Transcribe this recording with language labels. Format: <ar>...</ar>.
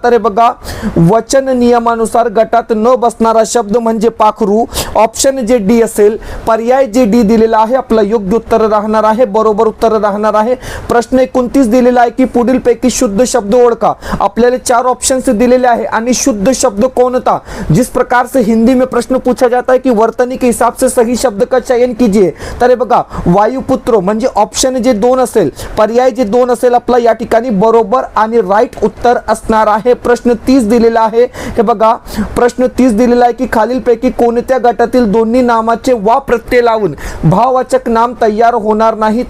<mr>तर हे बघा, वचन नियमानुसार गटात न बसणारा शब्द म्हणजे पाखरू. ऑप्शन जे डी असेल, पर्याय जे डी दिलेला आहे आपला योग्य उत्तर राहणार आहे, बरोबर उत्तर राहणार आहे. प्रश्न 29 दिलेला आहे की पुढीलपैकी शुद्ध शब्द ओळखा. आपल्याला 4 ऑप्शंस दिलेले हैं आणि शुद्ध शब्द कौन-सा?</mr> <hi>जिस प्रकार से हिंदी में प्रश्न पूछा जाता है कि वर्तनी के हिसाब से सही शब्द का चयन कीजिए.</hi> <mr>तर हे बघा, वायुपुत्र म्हणजे ऑप्शन जे 2 असेल, पर्याय जे 2 असेल आपला या ठिकाणी बरोबर आणि राईट उत्तर असणार आहे. प्रश्न 30 दिलेला आहे. हे बघा, प्रश्न 30 दिलेला आहे की खालीलपैकी कोणत्या गटातील दोन्ही नामाचे वा प्रत्यय लावून भाववाचक नाम तयार होणार नाही?</mr>